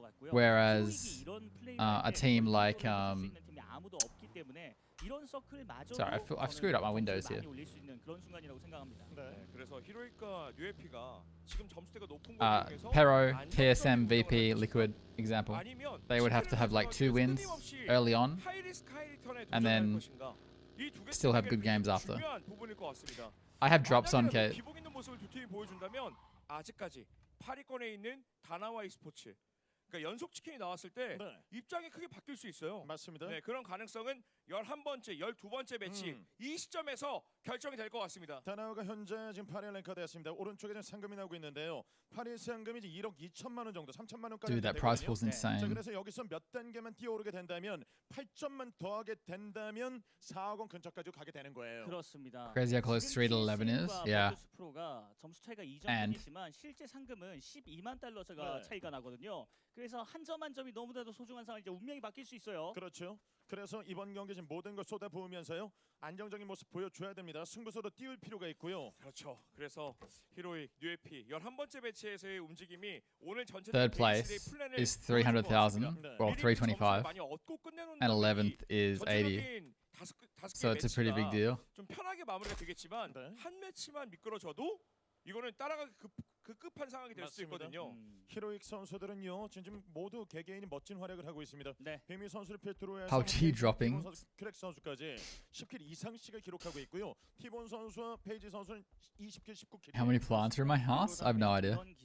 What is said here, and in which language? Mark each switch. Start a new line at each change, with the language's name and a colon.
English: Whereas a team like sorry, I've screwed up my windows here.
Korean: 그래서 히로이과 뉴에피가 지금 점수대가 높은
English: Pero, TSM, VP, Liquid example. They would have to have like 2 wins early on, and then still have good games after. I have drops on K.
Korean: 기복 있는 모습을 두 팀이 보여준다면 아직까지 8위권에 있는 다나와 e스포츠. 그러니까 연속 치킨이 나왔을 때 입장이 크게 바뀔 수 있어요. 맞습니다. 네, 그런 가능성은 11번째, 12번째 매치 이 시점에서 결정이 될 것 같습니다. 다나와가 현재 지금 8위 랭크가 되었습니다. 오른쪽에 지금 상금이 나오고 있는데요. 8위 상금이 이제 1억 2천만 원 정도, 3천만 원까지
English: Dude, that prize pool's insane.
Korean: 자, 그래서 여기서 몇 단계만 뛰어오르게 된다면 8점만 더하게 된다면 4억 원 근처까지 가게 되는 거예요. 그렇습니다.
English: Crazy how close 3 to 11 is. Yeah.
Korean: 프로가 점수 차이가 2점이지만 실제 상금은 12만 달러가 차이가 나거든요. 그래서 한 점 한 점이 너무나도 소중한 상황, 이제 운명이 바뀔 수 있어요. 그렇죠. 그래서 이번 경기 지금 모든 걸 쏟아부으면서요. 안정적인 모습 보여줘야 됩니다. 승부수도 띄울 필요가 있고요. 그렇죠. 그래서 히로익, 뉴에피 11번째 매치에서의 움직임이 오늘 전체
English: Third place is 300,000, well 325, and 11th is 80. So it's a pretty big deal.
Korean: 좀 편하게 마무리가 되겠지만 한 매치만 미끄러져도 이거는 따라가기 급급한 상황이 될 수 있거든요. 히로익 선수들은요 지금 모두 개개인이 멋진 활약을 하고 있습니다. 빅미 선수를 필두로 해서
English: PUBG dropping.
Korean: 크랙 선수까지 10킬 이상씩을 기록하고 있고요. 티본 선수와 페이지 선수는 20킬 19킬.
English: How many plants are in my house? I have no idea.